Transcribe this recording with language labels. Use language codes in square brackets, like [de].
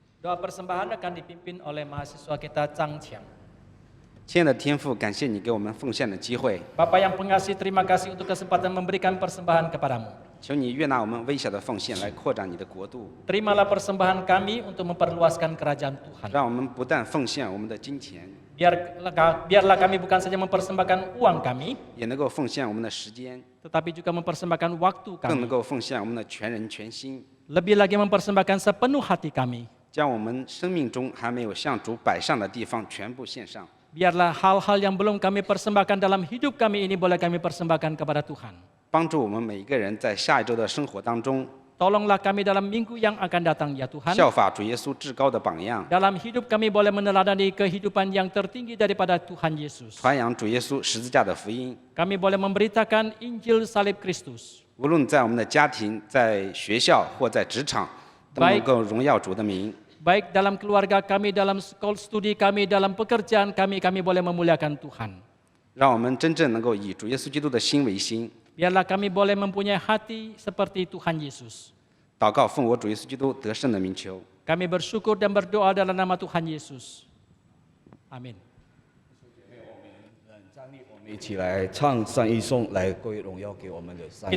[id] Doa persembahan akan dipimpin oleh mahasiswa kita Chang Chiang. [zh] 亲爱的天父，感谢你给我们奉献的机会， [id] Bapak yang pengasih, terima kasih untuk kesempatan memberikan persembahan kepadamu. [zh] 求你悦纳我们微小的奉献，来扩展你的国度， [id] Terimalah persembahan kami untuk memperluaskan kerajaan Tuhan. [zh] 让我们不但奉献我们的金钱， [id] Biarlah kami bukan saja mempersembahkan uang kami, [zh] 也能够奉献我们的时间， [id] tetapi juga mempersembahkan waktu [zh] 更能够奉献我们的全人全心， [id] Lebih lagi mempersembahkan sepenuh hati kami. [zh] 将我们生命中还没有向主摆上的地方全部献上。 [id] Biarlah hal-hal yang belum kami persembahkan dalam hidup kami ini boleh kami persembahkan kepada Tuhan. [zh] 帮助我们每一个人在下一周的生活当中， [id] Tolonglah kami dalam minggu yang akan datang ya Tuhan. [zh] 效法主耶稣至高的榜样， [id] Dalam hidup kami boleh meneladani kehidupan yang tertinggi daripada Tuhan Yesus. [zh] 传扬主耶稣十字架的福音。 [id] Kami boleh memberitakan Injil salib Kristus. [zh] 无论在我们的家庭、在学校或在职场，都能够荣耀主的名。 [id] Baik dalam keluarga kami, dalam sekolah studi kami, dalam pekerjaan kami, kami boleh memuliakan Tuhan. [zh] 让我们真正能够以主耶稣基督的心为心。 [id] Biarlah kami boleh mempunyai hati seperti Tuhan Yesus. [zh] 祷告奉我主耶稣基督得胜的名求。 [id] Kami bersyukur dan berdoa dalam nama Tuhan Yesus. Amin. [zh] 我们一起来唱三一颂，来归荣耀给我们的三一